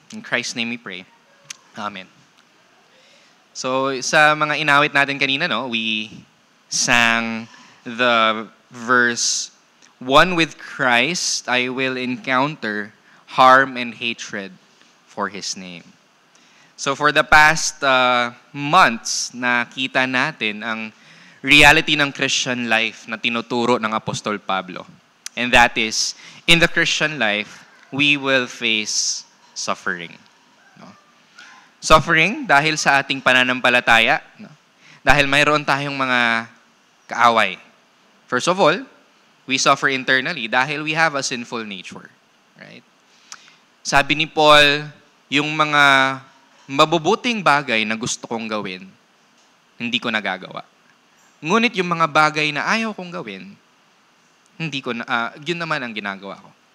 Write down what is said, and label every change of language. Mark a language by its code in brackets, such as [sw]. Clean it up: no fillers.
[en] In Christ's name we pray. Amen. [tl] So sa mga inawit natin kanina, [en] we sang the verse, "One with Christ, I will encounter harm and hatred for His name." So for the past months, [tl] nakita natin ang reality ng Christian life na tinuturo ng Apostol Pablo. [en] And that is, in the Christian life, we will face suffering. [tl] Suffering dahil sa ating pananampalataya, dahil mayroon tayong mga kaaway. [en] First of all, we suffer internally dahil we have a sinful nature. Right? [tl] Sabi ni Paul, yung mga mabubuting bagay na gusto kong gawin, hindi ko nagagawa. Ngunit yung mga bagay na ayaw kong gawin, yun naman ang ginagawa ko.